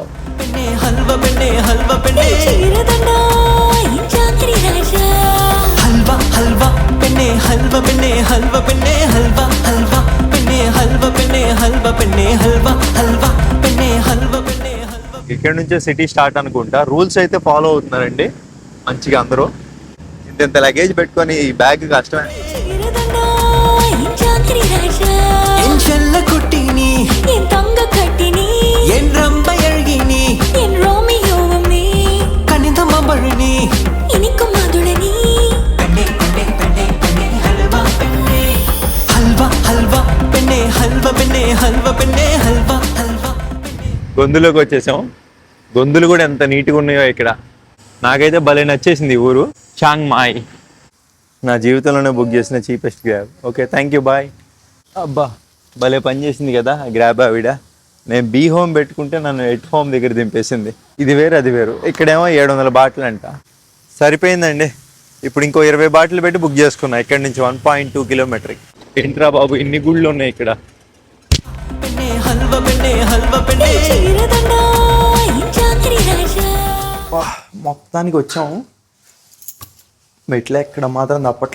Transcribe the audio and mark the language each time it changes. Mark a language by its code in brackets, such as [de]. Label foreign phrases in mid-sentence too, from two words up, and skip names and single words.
[ta] பெண்ணே ஹல்வா பெண்ணே ஹல்வா பெண்ணே ஹல்வா ஹல்வா பெண்ணே ஹல்வா பெண்ணே ஹல்வா பெண்ணே ஹல்வா ஹல்வா பெண்ணே ஹல்வா பெண்ணே ஹல்வா பெண்ணே ஹல்வா ஹல்வா பெண்ணே ஹல்வா பெண்ணே ஹல்வா. [te] ఇక్కడ నుంచే [en] city start [te] అనుకుంటా. రూల్స్ అయితే ఫాలో అవుతున్నారండి మంచిగా అందరూ. ఇంత లగేజ్ పెట్టుకొని ఈ బ్యాగ్ కష్టమే. [ta] என் செல்ல குட்டினி என் தங்க கட்டினி என் ரம்ப அழகினி என் ரோமியோவும் நீ கனிந்த மம்பழனி இனிக்கும் மதுளனி பெண்ணே பெண்ணே பெண்ணே பெண்ணே ஹல்வா பெண்ணே ஹல்வா ஹல்வா பெண்ணே ஹல்வா பெண்ணே ஹல்வா பெண்ணே ஹல்வா ஹல்வா. [te] గొంతులోకి వచ్చేసాం. గొంతులు కూడా ఎంత నీట్గా ఉన్నాయో ఇక్కడ. నాకైతే భలే నచ్చేసింది ఈ ఊరు, చాంగ్ మాయ్. నా జీవితంలోనే బుక్ చేసిన చీపెస్ట్ గ్రాబ్. [en] okay thank you, bye. [te] అబ్బా భలే పని చేసింది కదా గ్రాబ్ ఆవిడ. నేను బీ హోమ్ పెట్టుకుంటే నన్ను ఎట్ హోమ్ దగ్గర దింపేసింది. ఇది వేరు అది వేరు. ఇక్కడేమో 700 బాటిల్ అంట. సరిపోయిందండి. ఇప్పుడు ఇంకో 20 బాటిల్ పెట్టి బుక్ చేసుకున్నా. ఇక్కడ నుంచి 1.2 కిలోమీటర్కి. ఏంట్రా బాబు ఇన్ని గుళ్ళు ఉన్నాయి ఇక్కడ. [ta] பெண்ணே ஹல்வா பெண்ணே ஹல்வா பெண்ணே [te] చీరదండా ఈ చాకరి రాజా. మొత్తానికి వచ్చాము. మెట్లే ఎక్కడ మాత్రం తప్పట్లా.